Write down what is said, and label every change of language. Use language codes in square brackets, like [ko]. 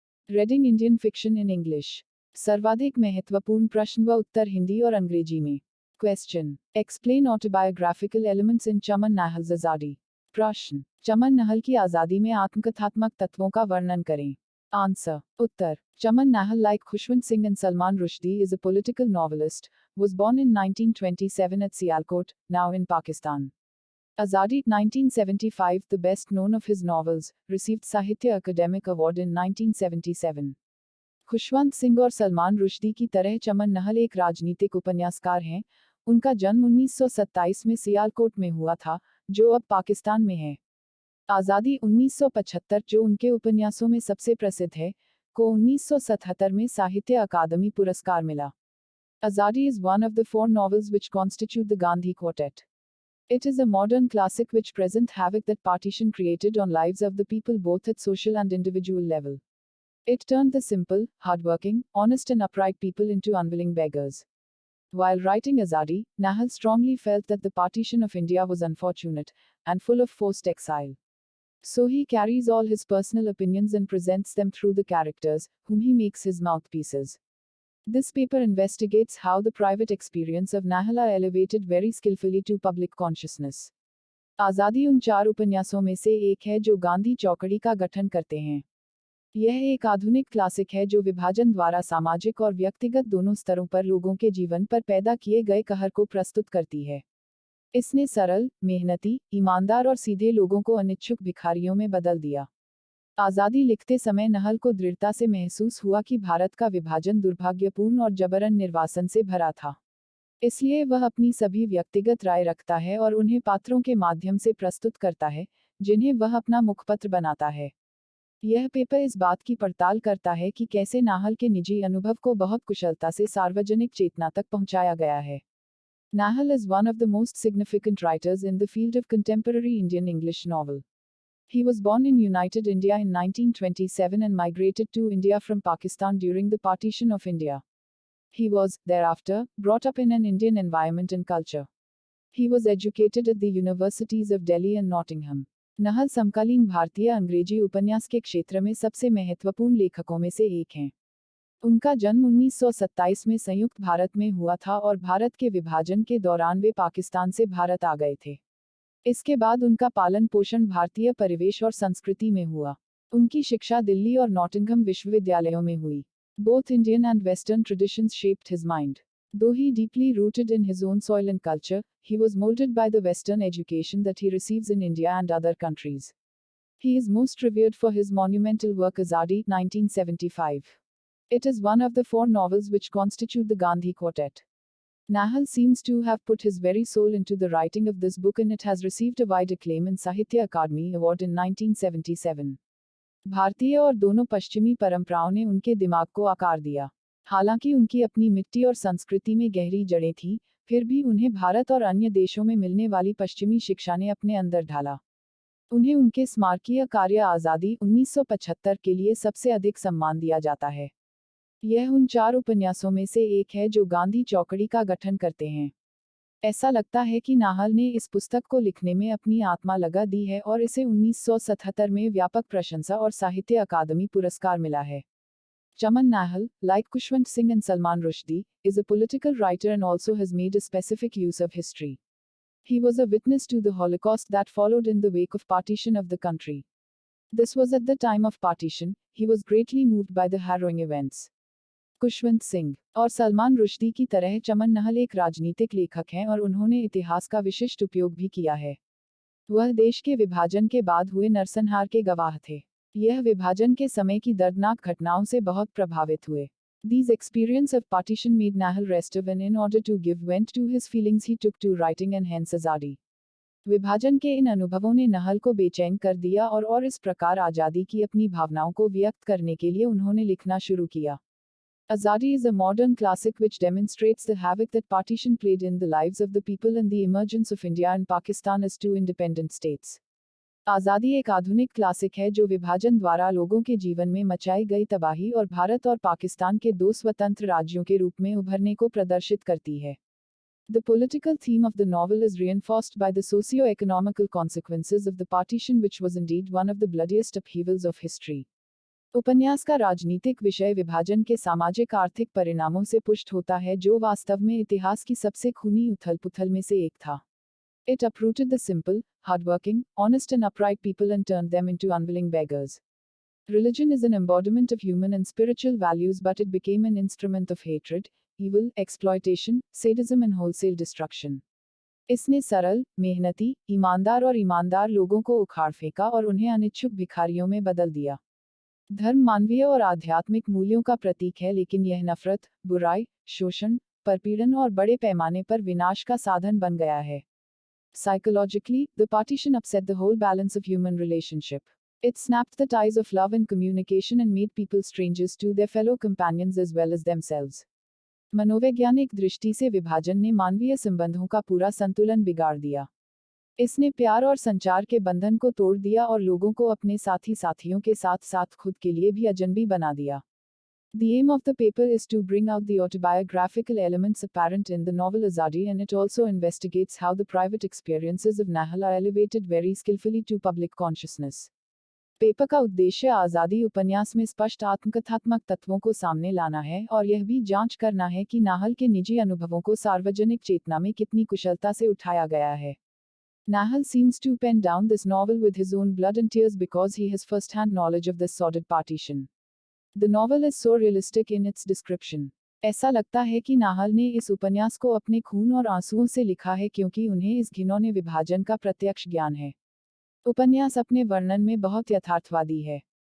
[en] Reading Indian fiction in English. [hi] सर्वाधिक महत्वपूर्ण प्रश्न व उत्तर हिंदी और अंग्रेजी में। [en] Question, explain autobiographical elements in Chaman Nahal Azadi. [hi] प्रश्न, चमन नहल की आज़ादी में आत्मकथात्मक तत्वों का वर्णन करें। [en] Answer, उत्तर, Chaman Nahal, like Khushwant Singh and Salman Rushdie, is a political novelist, was born in 1927 at Sialkot, now in Pakistan. Azadi, 1975, the best known of his novels, received Sahitya Academic Award in 1977. [hi] Khushwant Singh और सलमान रुश्दी की तरह चमन नहल एक राजनीतिक उपन्यासकार हैं। उनका जन्म 1927 में सियालकोट में हुआ था, जो अब पाकिस्तान में है। आज़ादी 1975, जो उनके उपन्यासों में सबसे प्रसिद्ध है, को 1977 में साहित्य अकादमी पुरस्कार मिला। [en] Azadi is one of the four novels which constitute the Gandhi Quartet. It is a modern classic which presents havoc that partition created on lives of the people both at social and individual level. It turned the simple, hardworking, honest and upright people into unwilling beggars. While writing Azadi, Nahal strongly felt that the partition of India was unfortunate, and full of forced exile. So he carries all his personal opinions and presents them through the characters, whom he makes his mouthpieces. This paper investigates how the private experience of Nahal are elevated very skillfully to public consciousness. [hi] आज़ादी उन चार उपन्यासों में से एक है जो गांधी चौकड़ी का गठन करते हैं। यह एक आधुनिक क्लासिक है जो विभाजन द्वारा सामाजिक और व्यक्तिगत दोनों स्तरों पर लोगों के जीवन पर पैदा किए गए कहर को प्रस्तुत करती है। इसने सरल, मेहनती, ईमानदार और सीधे लोगों को अनिच्छुक भिखारियों में बदल दिया। आज़ादी लिखते समय नहल को दृढ़ता से महसूस हुआ कि भारत का विभाजन दुर्भाग्यपूर्ण और जबरन निर्वासन से भरा था। इसलिए वह अपनी सभी व्यक्तिगत राय रखता है और उन्हें पात्रों के माध्यम से प्रस्तुत करता है, जिन्हें वह अपना मुखपत्र बनाता है। यह पेपर इस बात की पड़ताल करता है कि कैसे नाहल के निजी अनुभव को बहुत कुशलता से सार्वजनिक चेतना तक पहुंचाया गया है। [en] Nahal is one of the most significant writers in the field of contemporary Indian English novel. He was born in United India in 1927 and migrated to India from Pakistan during the partition of India. He was, thereafter, brought up in an Indian environment and culture. He was educated at the universities of Delhi and Nottingham. [hi] नहल समकालीन भारतीय अंग्रेजी उपन्यास के क्षेत्र में सबसे महत्वपूर्ण लेखकों में से एक हैं। उनका जन्म 1927 में संयुक्त भारत में हुआ था और भारत के विभाजन के दौरान वे पाकिस्तान से भारत आ गए थे। इसके बाद उनका पालन पोषण भारतीय परिवेश और संस्कृति में हुआ। उनकी शिक्षा दिल्ली और नॉटिंघम विश्वविद्यालयों में हुई। [en] Both Indian and Western traditions shaped his mind. Though he deeply rooted in his own soil and culture, he was molded by the Western education that he receives in India and other countries. He is most revered for his monumental work Azadi, 1975. It is one of the four novels which constitute the Gandhi Quartet. Nahal seems to have put his very soul into the writing of this book and it has received a wide acclaim in Sahitya Akademi Award in 1977. [hi] भारतीय और दोनों पश्चिमी परंपराओं ने उनके दिमाग को आकार दिया। हालांकि उनकी अपनी मिट्टी और संस्कृति में गहरी जड़ें थीं, फिर भी उन्हें भारत और अन्य देशों में मिलने वाली पश्चिमी शिक्षा ने अपने अंदर ढाला। उन्हें उनके स्मारकीय कार्य आज़ादी 1975 के लिए सबसे अधिक सम्मान दिया जाता है। यह उन चार उपन्यासों में से एक है जो गांधी चौकड़ी का गठन करते हैं। ऐसा लगता है कि नाहल ने इस पुस्तक को लिखने में अपनी आत्मा लगा दी है और इसे 1977 में व्यापक प्रशंसा और साहित्य अकादमी पुरस्कार मिला है। [en] Chaman Nahal, like Khushwant Singh and Salman Rushdie, is a political writer and also has made a specific use of history. He was a witness to the Holocaust that followed in the wake of partition of the country. This was at the time of partition. He was greatly moved by the harrowing events. [hi] Khushwant Singh और सलमान रुश्दी की तरह चमन नहल एक राजनीतिक लेखक हैं और उन्होंने इतिहास का विशिष्ट उपयोग भी किया है। वह देश के विभाजन के बाद हुए नरसंहार के गवाह थे। यह विभाजन के समय की दर्दनाक घटनाओं से बहुत प्रभावित हुए। [en] These experience of partition made Nahal restive and in order to give vent to his feelings he took to writing and hence Azadi. [hi] विभाजन के इन अनुभवों ने नहल को बेचैन कर दिया और इस प्रकार आज़ादी की अपनी भावनाओं को व्यक्त करने के लिए उन्होंने लिखना शुरू किया। [en] Azadi is a modern classic which demonstrates the havoc that partition played in the lives of the people and the emergence of India and Pakistan as two independent states. [hi] आज़ादी एक आधुनिक क्लासिक है जो विभाजन द्वारा लोगों के जीवन में मचाई गई तबाही और भारत और पाकिस्तान के दो स्वतंत्र राज्यों के रूप में उभरने को प्रदर्शित करती है। [en] The political theme of the novel is reinforced by the socio-economical consequences of the partition which was indeed one of the bloodiest upheavals of history. [hi] उपन्यास का राजनीतिक विषय विभाजन के सामाजिक आर्थिक परिणामों से पुष्ट होता है जो वास्तव में इतिहास की सबसे खूनी उथल-पुथल में से एक था। [en] It uprooted the simple, hardworking, honest and upright people and turned them into unwilling beggars. Religion is an embodiment of human and spiritual values, but it became an instrument of hatred, evil, exploitation, sadism and wholesale destruction. [hi] इसने सरल, मेहनती, ईमानदार लोगों को उखाड़ फेंका और उन्हें अनिच्छुक भिखारियों में बदल दिया। धर्म मानवीय और आध्यात्मिक मूल्यों का प्रतीक है, लेकिन यह नफरत, बुराई, शोषण, परपीड़न और बड़े पैमाने पर विनाश का साधन बन गया है। [en] Psychologically, the partition upset the whole balance of human relationship. It snapped the ties of love and communication and made people strangers to their fellow companions as well as themselves. [hi] मनोवैज्ञानिक दृष्टि से विभाजन ने मानवीय संबंधों का पूरा संतुलन बिगाड़ दिया। इसने प्यार और संचार के बंधन को तोड़ दिया और लोगों को अपने साथियों के साथ साथ खुद के लिए भी अजनबी बना दिया। [en] The aim of the paper is to bring out the autobiographical elements apparent in the novel Azadi, and it also investigates how the private experiences of Nahal are elevated very skillfully to public consciousness. [hi] Paper का उद्देश्य आज़ादी उपन्यास में स्पष्ट आत्मकथात्मक तत्वों को सामने लाना है और यह भी जांच करना है कि नाहल के निजी अनुभवों को सार्वजनिक चेतना में कितनी कुशलता से उठाया गया है। [en] Nahal seems to pen down this novel with his own blood and tears because he has first-hand knowledge of this sordid partition. The novel is so realistic in its description. [hi] ऐसा लगता है कि नाहल ने इस उपन्यास को अपने खून और आंसुओं से लिखा है क्योंकि उन्हें इस घिनौने विभाजन का प्रत्यक्ष ज्ञान है। उपन्यास अपने वर्णन में बहुत यथार्थवादी है।